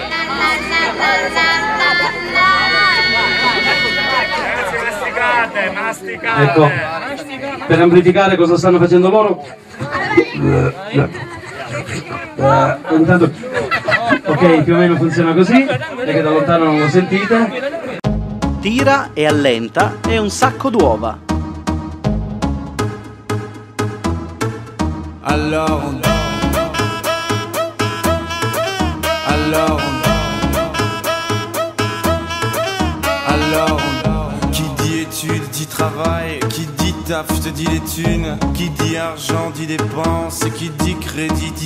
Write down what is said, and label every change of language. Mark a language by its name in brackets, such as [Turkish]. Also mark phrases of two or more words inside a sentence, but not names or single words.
[Italian] Masticate. Ecco, per amplificare cosa stanno facendo loro. Intanto, ok, più o meno funziona così, perché da lontano non lo sentite. Tira e allenta e un sacco d'uova. [French] Alors, qui dit études dit travail, qui dit taf te dit les thunes, qui dit argent dit dépenses, qui dit crédit dit